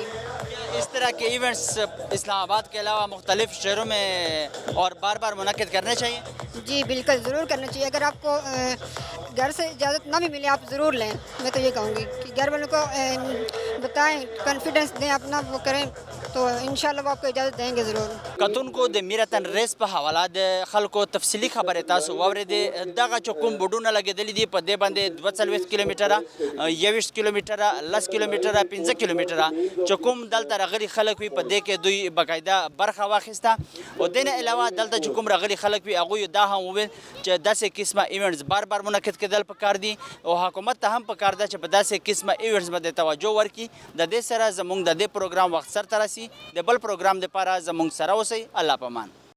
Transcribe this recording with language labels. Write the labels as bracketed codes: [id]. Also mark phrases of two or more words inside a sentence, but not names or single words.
[ur] اس طرح کے ایونٹس اسلام آباد کے علاوہ مختلف شہروں میں اور بار بار منعقد کرنے چاہیے؟ جی بالکل ضرور کرنا چاہیے اگر آپ کو گھر سے اجازت نہ بھی ملے آپ ضرور لیں میں تو یہ کہوں گی کہ گھر والوں کو بتائیں کانفیڈنس دیں اپنا وہ کریں تو انشاءاللہ وہ آپ کو اجازت دیں گے ضرور. [ps] کتونکو د میراتن ریس په حواله د خلکو تفصیلی خبره تاسو واورېدې دغه چې کوم بوډونه لګېدلي دي په دې باندې 42 کیلومتره 21 کیلومتره 10 کیلومتره 15 کیلومتره چې کوم دلته راغلي خلک وي په دې کې دوی باقاعده برخه واخیسته او دې نه علاوه دلته چې کوم راغلي خلک وي هغوی دا هم وویل چې داسې قسمه ایونټس بار بار منعقد کېدل پکار دي او حکومت ته هم پکار ده چې په داسې قسمه ایونټس باندې توجه ورکړي د دې سره زموږ د دې پروګرام وخت سرته رسي د بل پروګرام دپاره زموږ سره اوسئ الله پامان.